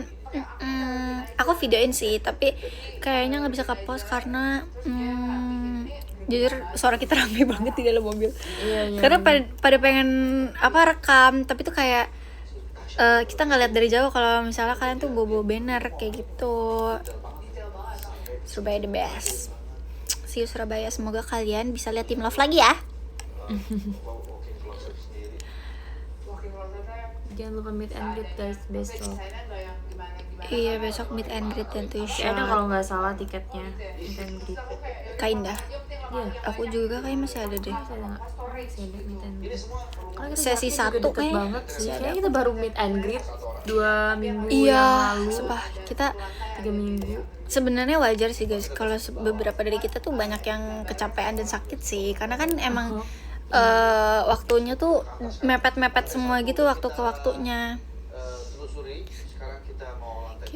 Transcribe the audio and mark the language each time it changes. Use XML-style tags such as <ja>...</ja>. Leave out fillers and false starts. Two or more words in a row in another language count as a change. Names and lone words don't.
<id>Aku videoin sih tapi kayaknya nggak bisa ke-post karena jujur suara kita rame banget di dalam mobil. Iya, Karena pada pengen rekam tapi tuh kayak kita nggak lihat dari jauh kalau misalnya kalian tuh bawa banner kayak gitu.</id> <en>Surabaya the best. See you</en> <id>Surabaya, semoga kalian bisa lihat Team Love lagi ya. Jangan lupa</id> <en>meet and greet</en> <id>guys besok. Iya besok</id> <en>meet and greet</en> <id>dan tuh Ada kalau nggak salah tiketnya</id> <en>meet and greet.</en> <id>Kaindah. Iya. Aku juga kayak masih ada deh. Masih ada nggak? Masih ada</id> <en>meet and greet.</en> <id>Karena kita Sesi jaraknya juga 1 deket kayaknya. banget sih. Masih ada. Kayaknya kita baru</id> <en>meet and greet</en> <id>2 minggu Iya, yang lalu. sumpah kita 3 minggu. sebenarnya wajar sih guys kalau beberapa dari kita tuh banyak yang kecapean dan sakit sih, karena kan emang waktunya tuh mepet semua gitu waktu ke waktunya. Telusuri sekarang kita mau lantai 2.</id>